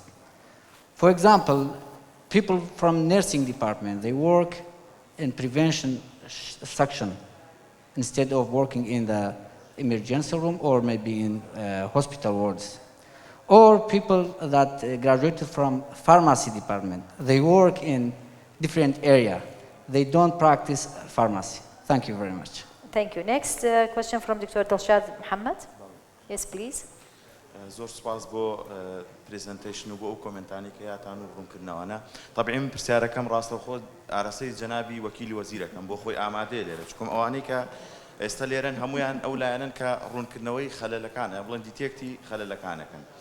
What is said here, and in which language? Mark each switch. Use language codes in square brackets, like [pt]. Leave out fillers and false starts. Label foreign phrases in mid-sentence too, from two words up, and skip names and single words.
[en] For example, people from nursing department, they work in prevention section instead of working in the emergency room or maybe in hospital wards. Or people that graduated from pharmacy department, they work in different area. They don't practice pharmacy. Thank you very much. Thank you. Next question from Dr. Dilshad Mohammed. Yes, please. [ckb] زۆر سپاس بۆ پرزنتیشن و بۆ ئەو کۆمنتانی کە یاتان و ڕوونکردنەوەانە طبعی من پرسیارەکەم ڕاستەوخۆ ئاراستەی جەنابی وەکیلی وەزیرەکەم بۆ خۆی ئامادەیە لێرە چکۆم ئەوانەی کە ئێستا لێرەن هەمویان ئەو لایەنن کە ڕوونکردنەوەی خەلەلەکانە بڵێن دیتێکتی خەلەلەکانەکەن